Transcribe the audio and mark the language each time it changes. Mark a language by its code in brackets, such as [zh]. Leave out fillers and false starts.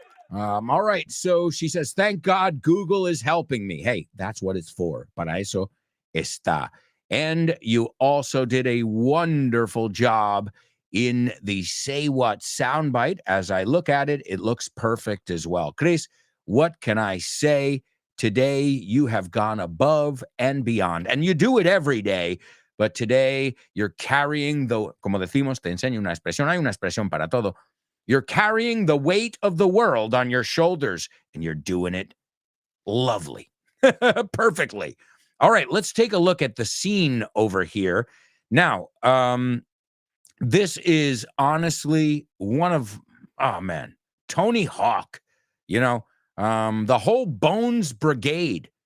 [en] All right, so she says, thank God Google is helping me. Hey, that's what it's for. [es] Para eso está. [en] And you also did a wonderful job in the Say What soundbite. As I look at it, it looks perfect as well. Chris, what can I say? Today, you have gone above and beyond. And you do it every day. But today, you're carrying the, [es] como decimos, te enseño una expresión. Hay una expresión para todo. [en] You're carrying the weight of the world on your shoulders, and you're doing it lovely, perfectly. All right, let's take a look at the scene over here. Now, this is honestly one of, oh man, Tony Hawk, you know, the whole Bones Brigade.